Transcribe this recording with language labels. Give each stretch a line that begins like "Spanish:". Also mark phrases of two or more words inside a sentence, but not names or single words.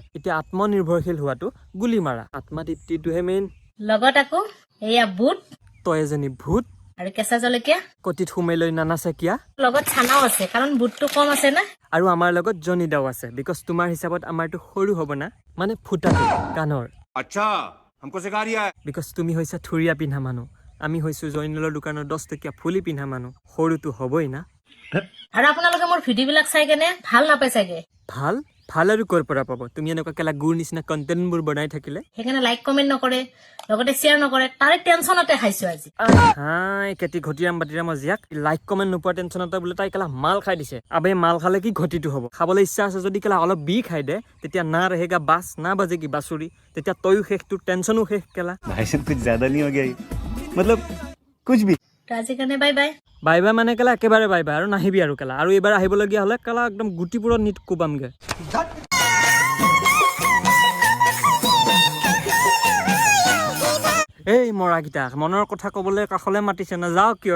Assamese: এতিয়া আত্মনিৰ্ভৰশীল হোৱাটো গুলি মাৰা, আত্মা তৃপ্তিটোহে মেইন। লগত আকৌ এয়া বুট তই এজনী ভূত, আৰু কেঁচা জলকীয়া, কটিত সোমাই লৈ নানাচে কিয়া। লগত চানাও আছে কাৰণ বুটটো কম আছে না। আৰু আমাৰ লগত জনিদাও আছে, বিকজ তোমাৰ হিচাপত আমাৰটো সৰু হ'ব না, মানে ফুটাটো কাণৰ।
Hindi: अच्छा हमको सिखा रिया है।
Assamese: বিকজ তুমি হৈছা থুৰীয়া পিন্ধা মানুহ, আমি হৈছো জয়নুলৰ দোকানৰ 10 টকীয়া ফুলি পিন্ধা মানুহ। সৰুটো হ'বই না। আৰু আপোনালোকে মোৰ ভিডিঅ' বিলাক চাই কেনে ভাল নাপাই চাগে। ভাল ভাল আৰু ক'ৰ পৰা পাব, তুমি এনেকুৱা কেলা গুৰ নিচিনা কণ্টেণ্টবোৰ বনাই থাকিলে। সেইকাৰণে
English: like comment
Assamese: নকৰে, লগতে শ্বেয়াৰ নকৰে, তাৰে টেনচনতে খাইছো আজি। হাই কেতি ঘটিৰাম বাতিৰামৰ জীয়াক
English: like comment
Assamese: নোপোৱা টেনচনতে বোলে তাই কেলা মাল খাই দিছে। আবে মাল খালে কি ঘটিটো হ'ব, খাবলৈ ইচ্ছা আছে যদি কেলা অলপ বি খাই দে, তেতিয়া
Hindi: ना रहेगा बांस ना बजे की बांसुरी,
Assamese: তেতিয়া তয়ো শেষ, তোৰ টেনচনো শেষ কেলা।
Hindi: भाई साहब कुछ ज्यादा नहीं हो गया ये? मतलब कुछ भी।
Assamese: তো আজিৰ কাৰণে
English: bye bye. bye bye
Assamese: মানে কেলা একেবাৰে
English: bye bye,
Assamese: আৰু নাহিবি আৰু কেলা। আৰু এইবাৰ আহিবলগীয়া হ'লে কেলা একদম গুটিপুৰত নিত কোবামগে। এই মৰাকেইটা মনৰ কথা কবলৈ কাষলৈ মাতিছে, নাযাও কিয়?